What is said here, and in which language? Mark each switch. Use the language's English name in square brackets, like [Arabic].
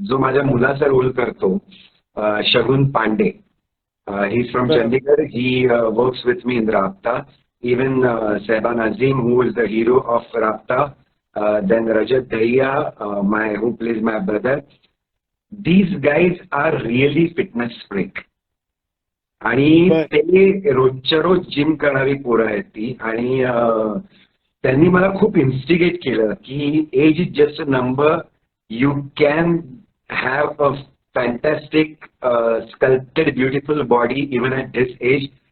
[Marathi] जो माझ्या मुलाचा रोल करतो शगुन पांडे. [English] he is from [Marathi] बरोबर. Chandigarh. [English] He works with me in Rabta. Even Sehban Azim, who is the hero of Rabta, then Rajat Dahiya, who plays my brother. These guys are really fitness freak. [Marathi] आणि बर. ते रोजच्या रोज gym करणारी पोरं आहेत ती. आणि त्यांनी मला खूप इन्स्टिगेट केलं की [English] Age is just a number. You can have a fantastic sculpted beautiful body even at this age.